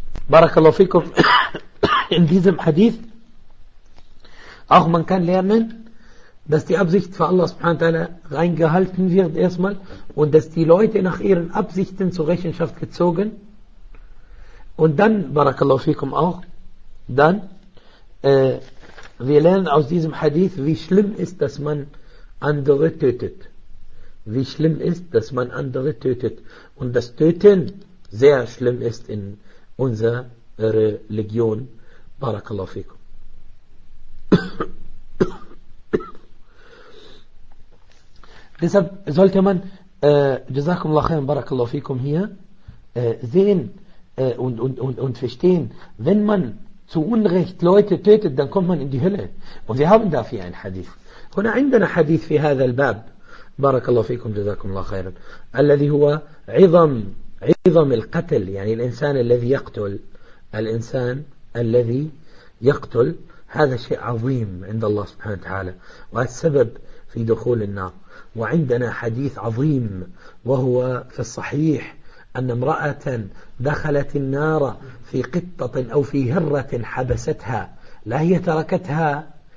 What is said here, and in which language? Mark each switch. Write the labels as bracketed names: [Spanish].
[Arabic] بارك الله فيكم [German] in diesem Hadith auch man kann lernen dass die Absicht von Allah subhanahu wa ta'ala reingehalten wird erstmal und dass die Leute nach ihren Absichten zur Rechenschaft gezogen und dann, barakallahu fikum auch, dann wir lernen aus diesem Hadith, wie schlimm ist, dass man andere tötet. Wie schlimm ist, dass man andere tötet. Und das Töten sehr schlimm ist in unserer Religion. Barakallahu fikum. Deshalb sollte man Jazakumullah khairan, Barakallahu fikum hier sehen und verstehen, wenn man zu Unrecht Leute tötet, dann kommt man in die Hölle. Und wir haben dafür einen Hadith. [Arabic] هنا عندنا حديث في هذا الباب Barakallahu fikum Jazakumullah khairan الذي هو عظم القتل يعني الإنسان الذي يقتل هذا شيء عظيم عند الله سبحانه وتعالى والسبب في دخول النار وعندنا حديث عظيم وهو في الصحيح أن امرأة دخلت النار في قطة أو في هرة حبستها لا هي تركتها